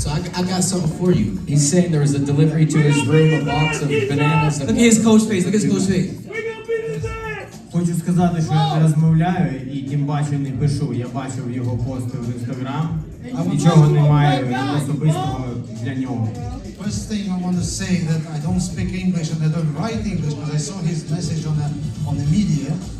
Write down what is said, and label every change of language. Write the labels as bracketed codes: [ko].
[en] So I got something for you. He's saying there was a delivery to his room, a box of bananas. Look at his coach face. Look at his coach face. [uk] Хочу сказати, що я не розмовляю і тим паче не пишу. Я бачив його пости в Інстаграм. Нічого немає особистого для нього. [en] First thing I want to say that I don't speak English and I don't write English, but I saw his message on the media.